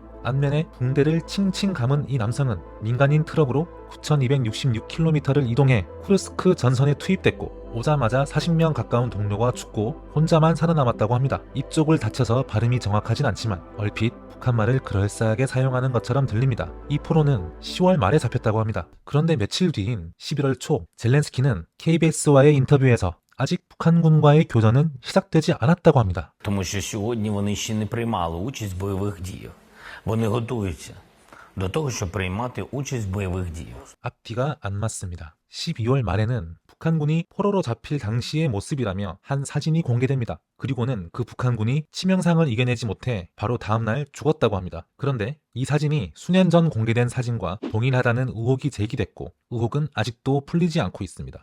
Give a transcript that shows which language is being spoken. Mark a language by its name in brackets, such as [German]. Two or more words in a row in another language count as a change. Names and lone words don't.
[Korean] 앞면에 붕대를 칭칭 감은 이 남성은 민간인 트럭으로 9,266km를 이동해 쿠르스크 전선에 투입됐고 오자마자 40명 가까운 동료가 죽고 혼자만 살아남았다고 합니다. 입쪽을 다쳐서 발음이 정확하진 않지만 얼핏 북한말을 그럴싸하게 사용하는 것처럼 들립니다. 이 포로는 10월 말에 잡혔다고 합니다. 그런데 며칠 뒤인 11월 초 젤렌스키는 KBS와의 인터뷰에서 아직 북한군과의 교전은 시작되지 않았다고 합니다. [Ukrainian] Тому що сьогодні вони ще не приймали участь в бойових діях. Вони готуються до того, щоб приймати участь в бойових діях. [Korean] 앞뒤가 안 맞습니다. 12월 말에는 북한군이 포로로 잡힐 당시의 모습이라며 한 사진이 공개됩니다. 그리고는 그 북한군이 치명상을 이겨내지 못해 바로 다음날 죽었다고 합니다. 그런데 이 사진이 수년 전 공개된 사진과 동일하다는 의혹이 제기됐고 의혹은 아직도 풀리지 않고 있습니다.